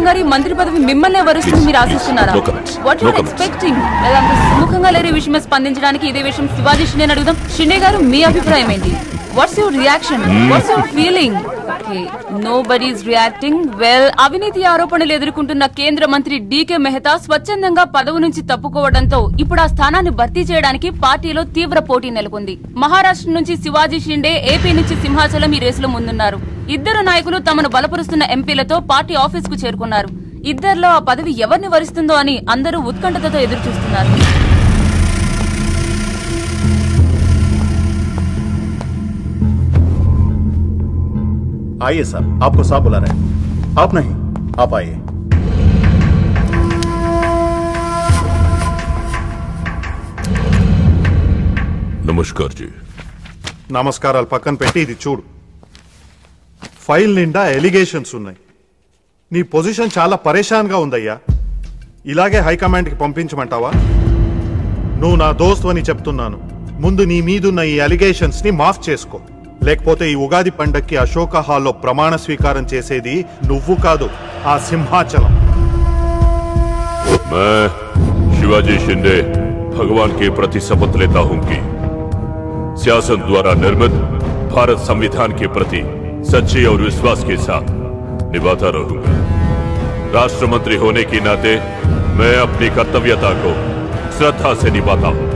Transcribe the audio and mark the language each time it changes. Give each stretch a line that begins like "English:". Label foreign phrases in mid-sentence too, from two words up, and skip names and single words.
Telugu: మంత్రి పదవి మిమ్మల్ని వరుస్తుంది మీరు ఆశిస్తున్నారా?
English: What you are expecting?
Telugu: అంత సుముఖంగా లేని విషయమే స్పందించడానికి ఇదే విషయం శివాజీ షిండే అడుగుదాం. షిండే గారు మీ అభిప్రాయం ఏంటి?
English: What's your reaction? What's your feeling? Okay, nobody is reacting. Well,
Telugu: అవినీతి ఆరోపణలు ఎదుర్కొంటున్న కేంద్ర మంత్రి డీకే మెహతా స్వచ్ఛందంగా పదవి నుంచి తప్పుకోవడంతో ఇప్పుడు ఆ స్థానాన్ని భర్తీ చేయడానికి పార్టీలో తీవ్ర పోటీ నెలకొంది. మహారాష్ట్ర నుంచి శివాజీ షిండే, ఏపీ నుంచి సింహాచలం ఈ రేసులో ముందున్నారు. ఇద్దరు నాయకులు తమను బలపరుస్తున్న ఎంపీలతో
English: party office
Telugu: కు చేరుకున్నారు. ఇద్దరిలో ఆ పదవి ఎవరిని వరిస్తుందో అని అందరూ ఉత్కంఠతతో ఎదురు చూస్తున్నారు.
Hindi: आइए साहब, आपको साहब बुला रहे हैं। आप नहीं, आप आइए। नमस्कार जी.
Telugu: నమస్కారాలు పక్కన పెట్టి ఇది చూడు. ఫైల్ నిండా ఎలిగేషన్స్ ఉన్నాయి. నీ పొజిషన్ చాలా పరేషాన్గా ఉందయ్యా. ఇలాగే హైకమాండ్కి పంపించమంటావా? నువ్వు నా దోస్తు అని చెప్తున్నాను. ముందు నీ మీదున్న ఈ ఎలిగేషన్స్ ని మాఫ్ చేసుకో. లేకపోతే ఈ ఉగాది పండక్కి అశోక హాల్లో ప్రమాణ స్వీకారం చేసేది నువ్వు కాదు, ఆ సింహాచలం.
Hindi: मैं शिवाजी शिंदे भगवान के प्रति शपथ लेता हूं कि शासन द्वारा निर्मित भारत संविधान के प्रति सच्चे और विश्वास के साथ निभाता रहूंगा। राष्ट्र मंत्री होने के नाते मैं अपनी कर्तव्यता को श्रद्धा से निभाता हूं।